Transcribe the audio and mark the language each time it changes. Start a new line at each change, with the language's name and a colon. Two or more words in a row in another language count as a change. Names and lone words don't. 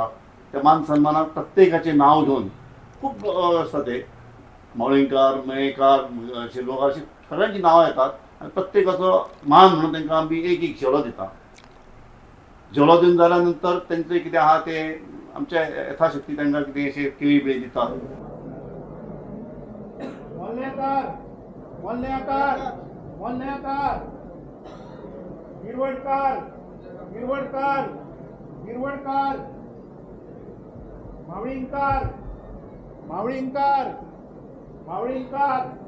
Marathi: त्या मान सन्मानात प्रत्येकाचे नाव घेऊन खूप असतात, ते मावळींकार, मयेकार, शिरगांवकार अशी सगळ्यांची नावं येतात आणि
Konkani: प्रत्येकाचो मान म्हणून तांकां आमी एक एक झेलो दिता. झेलो दिवन जाल्यानंतर तेंचें कितें आहा ते आमच्या यथाशक्ती तांकां कितें अशें केळी बिळी दितात. गिरवडकार, गिरवडकार, गिरवडकार, मावळींकार, मावळींकार, मावळींकार,